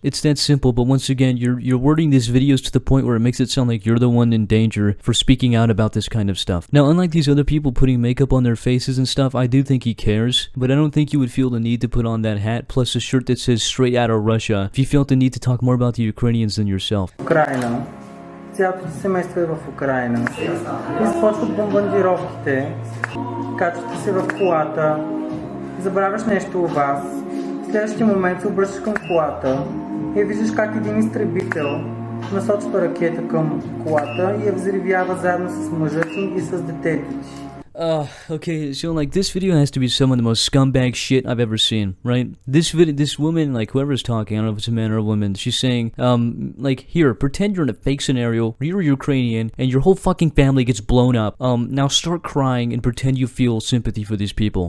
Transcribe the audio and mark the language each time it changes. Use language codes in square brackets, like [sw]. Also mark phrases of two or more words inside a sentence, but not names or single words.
[en] It's that simple, but once again, you're wording these videos to the point where it makes it sound like you're the one in danger for speaking out about this kind of stuff. Now, unlike these other people putting makeup on their faces and stuff, I do think he cares, but I don't think you would feel the need to put on that hat plus a shirt that says "straight out of Russia" if you felt the need to talk more about the Ukrainians than yourself. [bg] Украина. Цялото семейство е в Украина. И започват бомбардировките. Качвате се в колата. Забравяш нещо у вас. В следващия момент се обръщаш към колата и виждаш как един изтребител насочва ракета към колата и я взривява заедно с мъжа ти и с детето ти. [en] Okay, so like this video has to be some of the most scumbag shit I've ever seen, right? This woman, like whoever's talking, I don't know if it's a man or a woman, she's saying, like, here, pretend you're in a fake scenario, you're Ukrainian, and your whole fucking family gets blown up. Now start crying and pretend you feel sympathy for these people.